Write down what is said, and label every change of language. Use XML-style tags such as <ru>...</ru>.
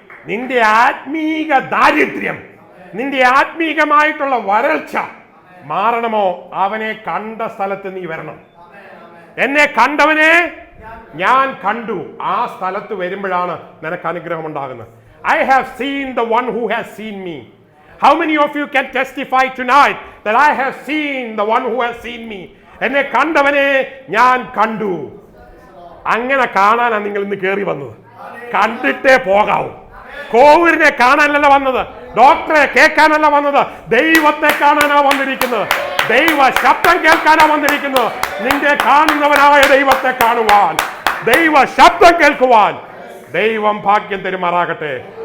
<ml>നിന്റെ ആത്മീക ദാരിദ്ര്യം, നിന്റെ ആത്മീകമായിട്ടുള്ള വരൾച്ച മാറണമോ, അവനെ കണ്ട സ്ഥലത്ത് നീ വരണം. എന്നെ കണ്ടവനെ ഞാൻ കണ്ടു. ആ സ്ഥലത്ത് വരുമ്പോഴാണ് നിനക്ക് അനുഗ്രഹം ഉണ്ടാകുന്നത്.</ml> <en>I have seen the one who has seen me. How many of you can testify tonight that I have seen the one who has seen me?</en> <ml>എന്നെ കണ്ടവനെ ഞാൻ കണ്ടു. അങ്ങനെ കാണാനാണ് നിങ്ങൾ ഇന്ന് കയറി വന്നത്. കണ്ടിട്ടേ പോകാവൂ. കോവിഡിനെ കാണാനല്ല വന്നത്, ഡോക്ടറെ കേൾക്കാനല്ല വന്നത്, ദൈവത്തെ കാണാനാ വന്നിരിക്കുന്നത്. ദൈവ ശബ്ദം കേൾക്കാനാ വന്നിരിക്കുന്നത്. നിന്റെ കാണുന്നവനായ ദൈവത്തെ കാണുവാൻ, ദൈവ ശബ്ദം കേൾക്കുവാൻ ദൈവം ഭാഗ്യം തരുമാറാകട്ടെ.</ml>